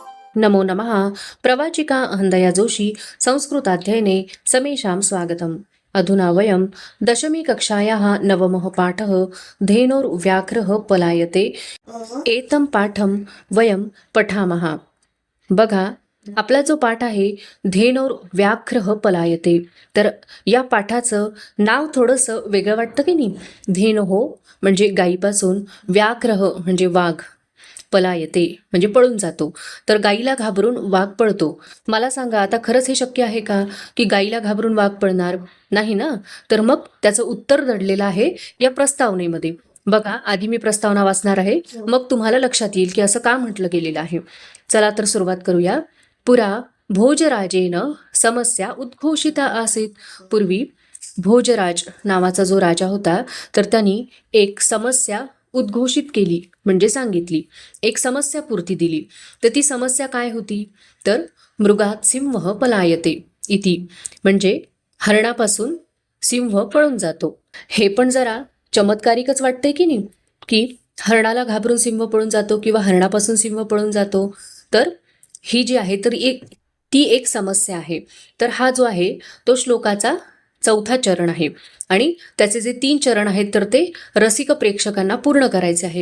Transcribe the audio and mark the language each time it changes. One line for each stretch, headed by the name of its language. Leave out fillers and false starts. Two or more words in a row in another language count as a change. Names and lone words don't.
Sanskrit: नमो नमः। प्रवाचिका अहन्दया जोशी संस्कृताध्ययने समेषां स्वागतम्। अधुना वयं दशमी कक्षायाः नवमः पाठः धेनोर्व्याघ्रः पलायते एतं पाठं वयं पठामः।
Marathi: बघा, आपला जो पाठ आहे
Sanskrit: धेनोर्व्याघ्रः पलायते,
Marathi: तर या पाठाचं नाव थोडंसं वेगळं वाटतं की नाही? धेनोः म्हणजे गायीपासून, व्याघ्रः म्हणजे वाघ, पलायते म्हणजे पळून जातो. तर गाईला घाबरून वाघ पळतो. मला सांगा, आता खरंच हे शक्य आहे का की गाईला घाबरून वाघ पळणार? नाही ना. तर मग त्याचं उत्तर दडलेलं आहे या प्रस्तावनेमध्ये. बघा, आधी मी प्रस्तावना वाचणार आहे, मग तुम्हाला लक्षात येईल की असं का म्हटलं गेलेलं आहे. चला तर सुरुवात करूया.
Sanskrit: पुरा भोजराजेन समस्या उद्घोषिता आसीत.
Marathi: पूर्वी भोजराज नावाचा जो राजा होता, तर त्यांनी एक समस्या उद्घोषित केली म्हणजे सांगितली, एक समस्या पूर्ती दिली. तर ती समस्या काय होती? तर
Sanskrit: मृगात सिंह पलायते इति,
Marathi: म्हणजे हरणापासून सिंह पळून जातो. हे पण जरा चमत्कारिकच वाटतंय की नाही, की हरणाला घाबरून सिंह पळून जातो किंवा हरणापासून सिंह पळून जातो. तर ही जी आहे तर ती एक समस्या आहे. तर हा जो आहे तो श्लोकाचा चौथा चरण आहे आणि त्याचे जे 3 चरण आहेत तर ते रसिक प्रेक्षकांना पूर्ण करायचे आहे.